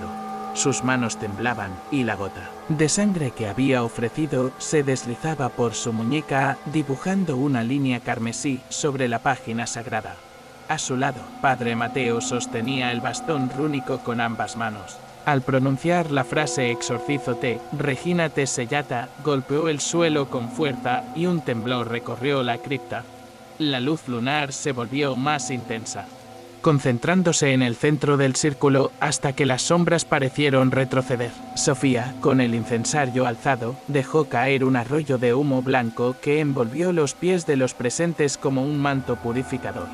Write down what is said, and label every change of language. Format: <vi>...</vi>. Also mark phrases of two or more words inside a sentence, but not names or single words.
<es>Sus manos temblaban, y la gota de sangre que había ofrecido se deslizaba por su muñeca, dibujando una línea carmesí sobre la página sagrada. A su lado, Padre Mateo sostenía el bastón rúnico con ambas manos. Al pronunciar la frase exorcízote,</es> <la>Regina te sellata,</la> <es>golpeó el suelo con fuerza y un temblor recorrió la cripta. La luz lunar se volvió más intensa, concentrándose en el centro del círculo hasta que las sombras parecieron retroceder. Sofía, con el incensario alzado, dejó caer un arroyo de humo blanco que envolvió los pies de los presentes como un manto purificador.</es>